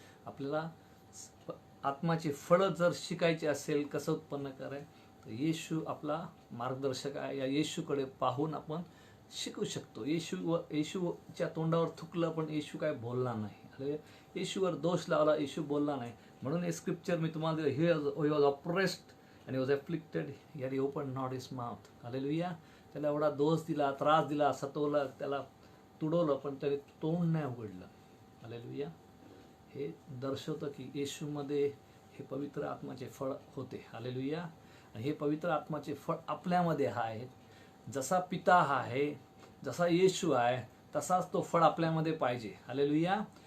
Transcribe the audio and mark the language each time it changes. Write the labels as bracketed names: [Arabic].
[Marathi] आपल्याला आत्माचे फळ जर शिकायचे असेल, कसं उत्पन्न कराय, तर येशू आपला मार्गदर्शक आहे. या येशूकडे पाहून आपण शिकू शकतो. येशूच्या तोंडावर थुकलं पण येशू काय बोलला नाही. येशूवर दोष लावला, येशू बोलला नाही. म्हणून हे स्क्रिप्चर मी तुम्हाला दिलं, [English] he was oppressed and he was afflicted, yet he opened not his mouth. [Marathi] Hallelujah. त्याला एवढा दोष दिला, त्रास दिला, सतवलं, त्याला तुडवलं, पण त्याने तोंड नाही उघडलं. हालेलुया. हे दर्शवतं की येशूमध्ये हे पवित्र आत्माचे फळ होते. हालेलुया. आणि हे पवित्र आत्माचे फळ आपल्यामध्ये आहेत. जसा पिता हा आहे, जसा येशू आहे, तसाच तो फळ आपल्यामध्ये पाहिजे. हालेलुया.